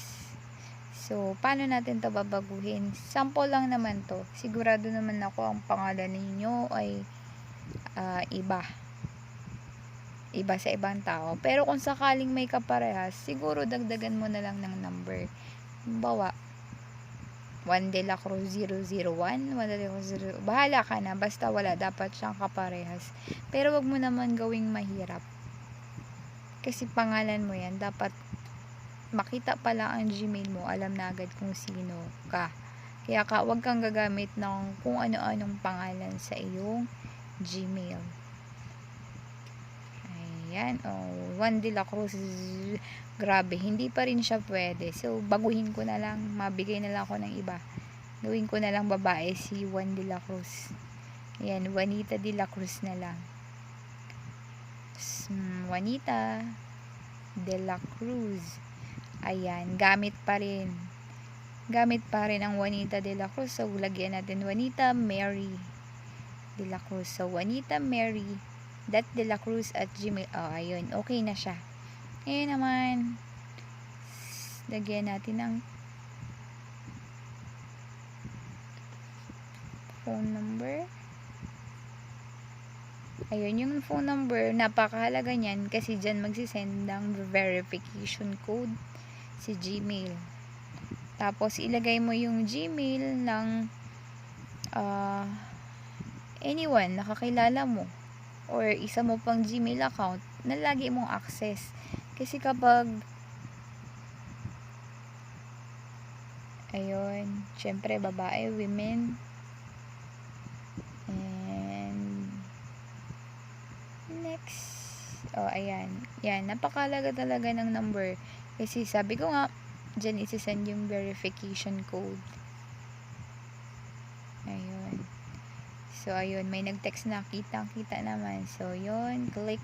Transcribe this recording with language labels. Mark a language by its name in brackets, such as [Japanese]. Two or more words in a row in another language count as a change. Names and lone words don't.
[Filipino] So, paano natin to babaguhin? Sample lang naman to. Sigurado naman ako ang pangalan ninyo ay iba. Iba sa ibang tao. Pero kung sakaling may kaparehas, siguro dagdagan mo na lang ng number. Bawa, 1 de la Cruz 001, 1 de la Cruz 0. Bahala ka na, basta wala, dapat siyang kaparehas. Pero wag mo naman gawing mahirap. Kasi pangalan mo yan, dapat makita pa lang ang Gmail mo, alam na agad kung sino ka. Kaya wag kang gagamit ng kung ano-anong pangalan sa iyong Gmail. Ayan, 1 de la Cruz. Grabe, hindi pa rin siya pwede. So, baguhin ko na lang. Mabigay na lang ako ng iba. Gawin ko na lang babae si Juan de la Cruz. Ayan, Juanita de la Cruz na lang. Juanita de la Cruz. Ayan, gamit pa rin. Gamit pa rin ang Juanita de la Cruz. So, lagyan natin Juanita Mary de la Cruz. So, Juanita Mary de la Cruz at Gmail. Ayun. Okay na siya. Ayan naman. Lagyan natin ng [English] phone number. [Filipino] Ayun, yung [English] phone number, [Filipino] napakahalaga niyan kasi dyan magsisend ng [English] verification code [Filipino] si Gmail. Tapos, ilagay mo yung Gmail ng anyone na kakilala mo or isa mo pang Gmail account na lagi mong access. Kasi kapag ayun, syempre babae, [English] women, and next, [Filipino] ayan, yan, napakalaga talaga ng number kasi sabi ko nga, dyan isisend yung [English] verification code. [Filipino] Ayun, so ayun, may nag-text na, kita naman, so yun, click.